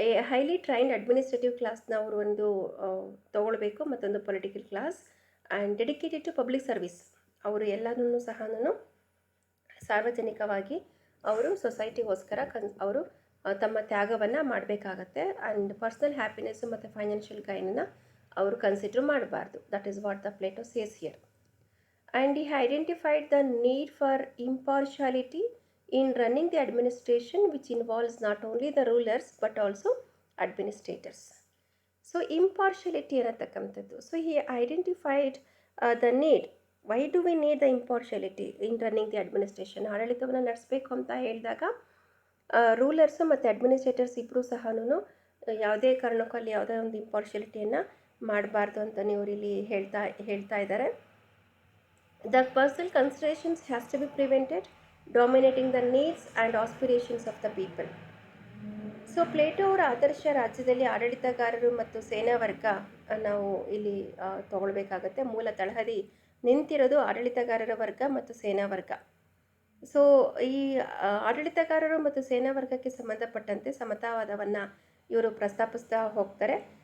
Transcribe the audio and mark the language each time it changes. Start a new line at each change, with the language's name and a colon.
Kannada: Highly trained administrative ಕ್ಲಾಸ್ನ ಅವರು ಒಂದು ತೊಗೊಳ್ಬೇಕು, ಮತ್ತೊಂದು political class,
English: and dedicated to public service,
Kannada: ಅವರು ಎಲ್ಲನೂ ಸಹ ಸಾರ್ವಜನಿಕವಾಗಿ ಅವರು ಸೊಸೈಟಿಗೋಸ್ಕರ ಅವರು ತಮ್ಮ ತ್ಯಾಗವನ್ನು ಮಾಡಬೇಕಾಗತ್ತೆ. ಆ್ಯಂಡ್ ಪರ್ಸ್ನಲ್ ಹ್ಯಾಪಿನೆಸ್ಸು ಮತ್ತು ಫೈನಾನ್ಷಿಯಲ್ ಗೈನನ್ನು ಅವರು ಕನ್ಸಿಡರ್ ಮಾಡಬಾರ್ದು.
English: That is what the Plato says here. And he identified the need for impartiality in running the administration, which involves not only the rulers but also administrators. So impartiality ಅನ್ನತಕ್ಕಂಥದ್ದು. So he identified the need. Why do we need the impartiality in running the administration?
Kannada: ಆಡಳಿತವನ್ನು ನಡೆಸಬೇಕು ಅಂತ ಹೇಳಿದಾಗ ರೂಲರ್ಸು ಮತ್ತು administrators ಇಬ್ಬರೂ ಸಹ ಯಾವುದೇ ಕಾರಣಕ್ಕೂ ಅಲ್ಲಿ ಯಾವುದೇ ಒಂದು ಇಂಪಾರ್ಶಿಯಾಲಿಟಿಯನ್ನು ಮಾಡಬಾರ್ದು ಅಂತ ಇವರು ಇಲ್ಲಿ ಹೇಳ್ತಾ ಇದ್ದಾರೆ.
English: The personal considerations has to be prevented, dominating the needs and aspirations of the people.
Kannada: So Plato ಅವರ ಆದರ್ಶ ರಾಜ್ಯದಲ್ಲಿ ಆಡಳಿತಗಾರರು ಮತ್ತು ಸೇನಾ ವರ್ಗ ನಾವು ಇಲ್ಲಿ ತಗೊಳ್ಬೇಕಾಗತ್ತೆ. ಮೂಲ ತಳಹದಿ ನಿಂತಿರೋದು ಆಡಳಿತಗಾರರ ವರ್ಗ ಮತ್ತು ಸೇನಾ ವರ್ಗ. ಸೊ ಈ ಆಡಳಿತಗಾರರು ಮತ್ತು ಸೇನಾ ವರ್ಗಕ್ಕೆ ಸಂಬಂಧಪಟ್ಟಂತೆ ಸಮತಾವಾದವನ್ನು ಇವರು ಪ್ರಸ್ತಾಪಿಸ್ತಾ ಹೋಗ್ತಾರೆ.